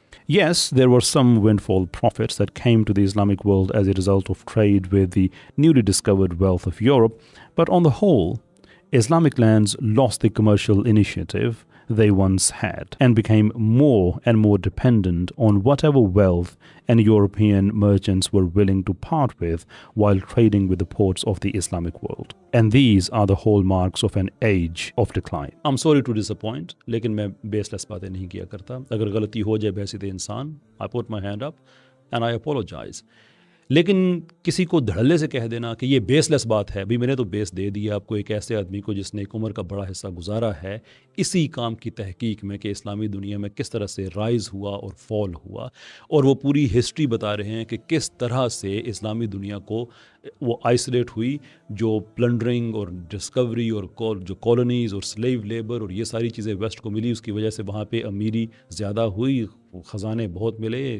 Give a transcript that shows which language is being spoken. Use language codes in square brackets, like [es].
[en] Yes, there were some windfall profits that came to the Islamic world as a result of trade with the newly discovered wealth of Europe, but on the whole, Islamic lands lost the commercial initiative they once had and became more and more dependent on whatever wealth and European merchants were willing to part with while trading with the ports of the Islamic world. And these are the hallmarks of an age of decline. I'm sorry to disappoint, [ur] لیکن میں baseless باتیں نہیں کیا کرتا. اگر غلطی ہو جائے بحیثیت انسان, [en] I put my hand up and I apologize. [ur] لیکن کسی کو دھڑلے سے کہہ دینا کہ یہ بیس لیس بات ہے، بھی میں نے تو بیس دے دیا آپ کو ایک ایسے آدمی کو جس نے ایک عمر کا بڑا حصہ گزارا ہے اسی کام کی تحقیق میں کہ اسلامی دنیا میں کس طرح سے رائز ہوا اور فال ہوا، اور وہ پوری ہسٹری بتا رہے ہیں کہ کس طرح سے اسلامی دنیا کو وہ آئسولیٹ ہوئی، جو پلنڈرنگ اور ڈسکوری اور جو کالونیز اور سلیو لیبر اور یہ ساری چیزیں ویسٹ کو ملی، اس کی وجہ سے وہاں پہ امیری زیادہ ہوئی، خزانے بہت ملے.